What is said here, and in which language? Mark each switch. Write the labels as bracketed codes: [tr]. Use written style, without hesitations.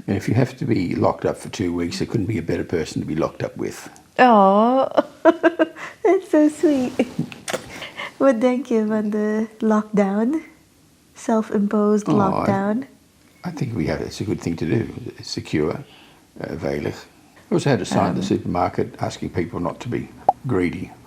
[en] And if you have to be locked up for 2 weeks, there couldn't be a better person to be locked up with. Oh, that's so sweet. [nl] Wat denk je van de lockdown? [en] Self-imposed lockdown? I think it's a good thing to do. It's secure, veilig. We also had a sign at the supermarket asking people not to be greedy.